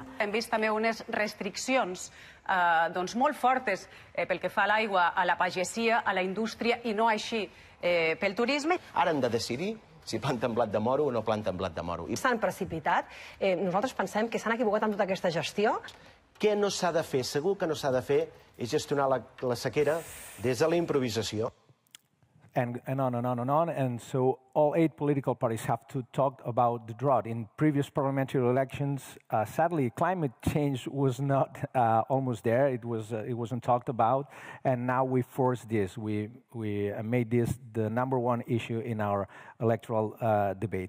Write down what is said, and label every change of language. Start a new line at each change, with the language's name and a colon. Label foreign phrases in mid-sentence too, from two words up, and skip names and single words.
Catalan: Hem vist també unes restriccions molt fortes pel que fa a l'aigua, a la pagesia, a la indústria i no així pel turisme. Ara hem de decidir si planten blat de moro o no planten blat de moro. S'han precipitat. Nosaltres pensem que s'han equivocat amb tota aquesta gestió. Què no s'ha de fer? Segur que no s'ha de fer és gestionar la sequera des de la improvisació.
English: and on and on and on. And so all 8 political parties have to talk about the drought. In previous parliamentary elections, sadly, climate change was not almost there. It wasn't talked about. And now we forced this. We made this the #1 issue in our electoral debate.